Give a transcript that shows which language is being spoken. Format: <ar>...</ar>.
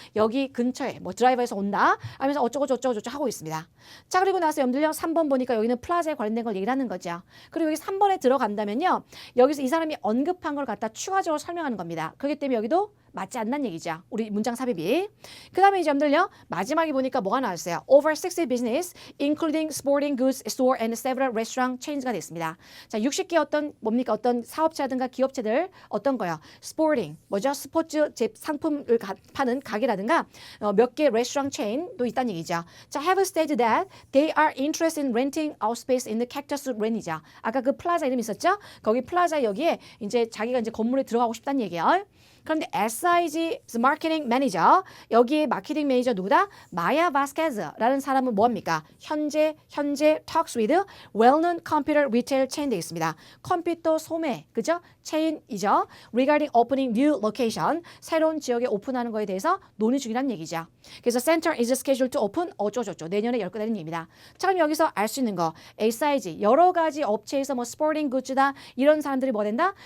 <ko>여기 근처에 뭐 드라이버에서 온다. 하면서 어쩌고 저쩌고 저쩌고 하고 있습니다. 자, 그리고 나서 여러분들요. 3번 보니까 여기는 플라자에 관련된 걸 얘기를 하는 거죠. 그리고 여기 3번에 들어간다면요. 여기서 이 사람이 언급한 걸 갖다 추가적으로 설명하는 겁니다. 그렇기 때문에 여기도 맞지 않는 얘기죠. 우리 문장 삽입이. 그 다음에 이제 여러분들요. 마지막에 보니까 뭐가 나왔어요?</ko> <en>Over 60 business, including sporting goods store and several restaurant chains가 됐습니다.</en> <ko>자, 60개 어떤 뭡니까? 어떤 사업체라든가 기업체들 어떤 거요? Sporting, 뭐죠? 스포츠 상품을 파는 가게라든가 몇 개 레스토랑 체인도 있다는 얘기죠.</ko> <en>자, have stated that they are interested in renting out space in the Cactus Lane이죠.</en> <ko>아까 그 플라자 이름 있었죠? 거기 플라자 여기에 이제 자기가 이제 건물에 들어가고 싶다는 얘기예요. 그런데 SIG 마케팅 매니저 여기에 마케팅 매니저 누구다? 마야 바스케즈라는 사람은 뭐합니까?</ko> <en>현재 talks with well-known computer retail chain</en> <ko>되겠습니다. 컴퓨터 소매 그죠? 체인이죠.</ko> <en>Regarding opening new location</en> <ko>새로운 지역에 오픈하는 거에 대해서 논의 중이라는 얘기죠. 그래서</ko> <en>center is scheduled to open</en> <ko>어쩌고저쩌고 내년에 열 거다는 얘기입니다. 자, 그럼 여기서 알 수 있는 거 SIG 여러 가지 업체에서 뭐 스포팅 굿즈다 이런 사람들이 뭐 된다?</ko>